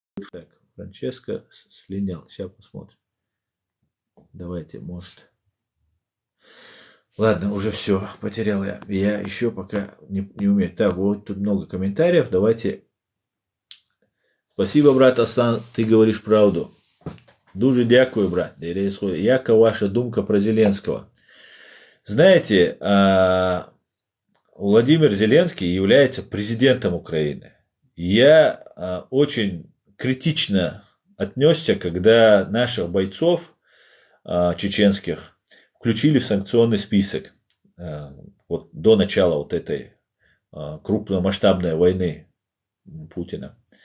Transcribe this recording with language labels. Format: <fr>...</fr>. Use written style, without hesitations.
<ru>Так, Франческо слинял. Сейчас посмотрим. Давайте, может. Ладно, уже все, потерял я. Я еще пока не умею. Так, вот тут много комментариев. Давайте Спасибо, брат Астан, ты говоришь правду.</ru> <uk>Дуже дякую, брат. Яка ваша думка про Зеленского?</uk> <ru>Знаете, Владимир Зеленский является президентом Украины. Я очень критично отнесся, когда наших бойцов чеченских включили в санкционный список вот до начала вот этой крупномасштабной войны Путина.</ru>